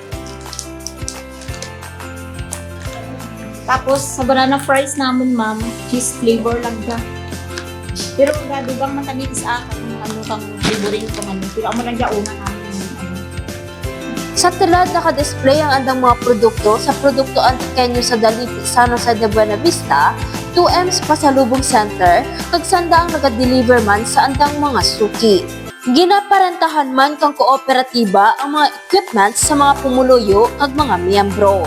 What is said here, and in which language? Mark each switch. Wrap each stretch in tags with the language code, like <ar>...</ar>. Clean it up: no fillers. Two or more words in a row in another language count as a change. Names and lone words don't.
<krj>Tapos, sa</krj> <en>banana fries</en> <krj>namin, ma'am,</krj> <en>cheese flavor</en> <krj>lang siya. Pero gadugang man kami sa akin, kang flavoring ko man. Pero amo lang siya una namin. Sa tulad naka-display ang andang mga produkto sa Produkto Antikenyo sa Daliti San Jose de Buena Vista, 2M's Pasalubong Center, kag sanda ang naga-deliver man sa andang mga suki. Ginaparentahan man kang kooperatiba ang mga equipments sa mga pumuluyo kag mga miyembro.</krj>